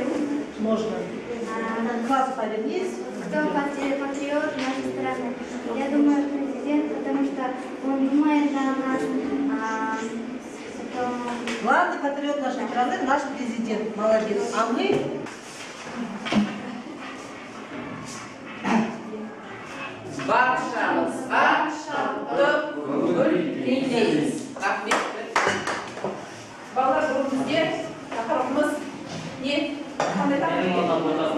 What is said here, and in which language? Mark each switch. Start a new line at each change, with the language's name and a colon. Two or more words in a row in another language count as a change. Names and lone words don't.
Russian: Можно. Класс повернись. Кто патриот нашей страны? Я думаю, президент, потому что он думает о нас. Главный патриот нашей страны наш президент. Молодец. А мы?
Kazakh: Баршамызға көңіл кеңейміз. Рахмет. Балалар, бүгінге тақырыбымыз не? Қандай тақырып?